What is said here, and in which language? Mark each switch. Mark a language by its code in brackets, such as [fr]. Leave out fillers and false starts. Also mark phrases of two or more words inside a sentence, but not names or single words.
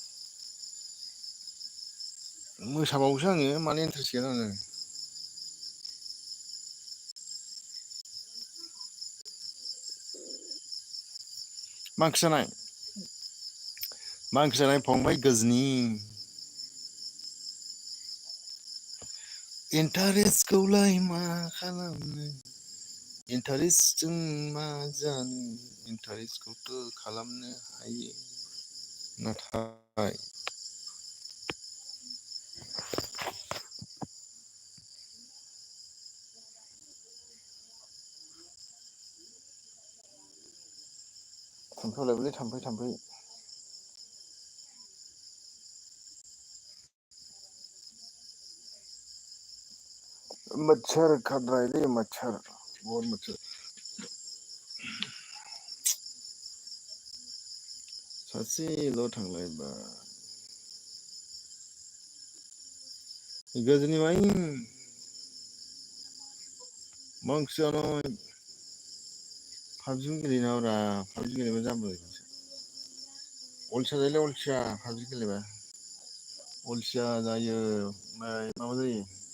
[brx] मोसाबावोसो आङो मानो इन्टारेस्ट गैया आङो मा ओंख्रि जानाय फंबाय गोजनि इन्टारेस्टखौलाय मा खालामनो इन्टारेस्टजों मा जानो इन्टारेस्टखौथ' खालामनो हायो नाथाय थाम्फै अरलायबायलै थाम्फै [hi] मच्छर काट रहा है रे मच्छर बहुत मच्छर [brx] सासेल' थांलायबाय गजनी भाई मा ओंख्रि जानाय पाबजि गेलेनाङाब्रा पाबजि गेलेबा जाम्बा अलसिया जायोलै अलसिया पाबजि गेलेबा अलसिया जायो ओमफ्राय माबा जायो